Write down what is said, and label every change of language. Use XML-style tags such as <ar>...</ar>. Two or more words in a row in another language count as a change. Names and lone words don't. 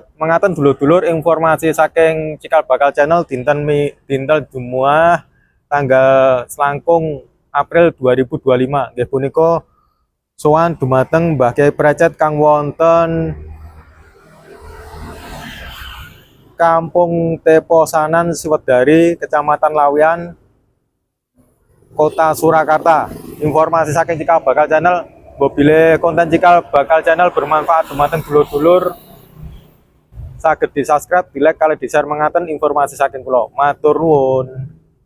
<jv>Mengaten dulur-dulur informasi saking Cikal Bakal Channel dinten Jumat tanggal selangkung April 2025 nggih punika sowan dumateng Mbah Kyai Precet kang wonten Kampung Teposanan Sriwedari, Kecamatan Laweyan, Kota Surakarta. Informasi saking Cikal Bakal Channel. Bila konten Cikal Bakal Channel bermanfaat dumateng dulur-dulur saged di-subscribe, di-like, kali di-share mengaten informasi saking kula. Matur nuwun.</jv>